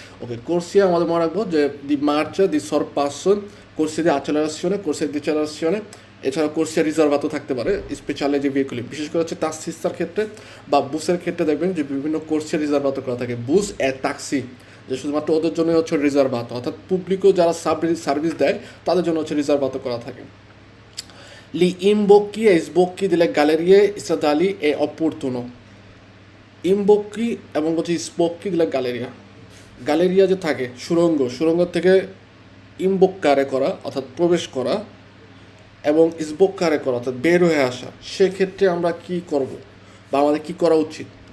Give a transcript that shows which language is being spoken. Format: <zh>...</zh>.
<bn>ওকে, কোর্সিয়া আমাদের মনে রাখবো যে দি মার্চা দি সরপাসন, কোর্সিয়া দি আচেলারাসিওনে, কোর্সিয়া দি চেলারাসিওনে। এছাড়া কোর্সিয়া রিজার্ভাতো থাকতে পারে, স্পেশালে যে ভেহিকুলি, বিশেষ করে হচ্ছে তাসিস্তার ক্ষেত্রে বা বুসের ক্ষেত্রে দেখবেন যে বিভিন্ন কোর্সিয়া রিজার্ভাতো করা থাকে, বুস এ ট্যাক্সি, যে শুধুমাত্র ওদের জন্যই হচ্ছে রিজার্ভাতো, অর্থাৎ পাবলিকও যারা সার্ভিস দেয় তাদের জন্য হচ্ছে রিজার্ভাতো করা থাকে।</bn> <it>Gli imbocchi e sbocchi delle gallerie stradali è opportuno.</it> <bn>ইমবক্কি এবং হচ্ছে স্পক্কি দিলে গ্যালেরিয়া, গ্যালেরিয়া যে থাকে সুড়ঙ্গ থেকে ইমবক্কারে করা অর্থাৎ প্রবেশ করা এবং স্বক্কারে করা অর্থাৎ বের হয়ে আসা, সেক্ষেত্রে আমরা কি করব বা আমাদের কি করা উচিত।</bn>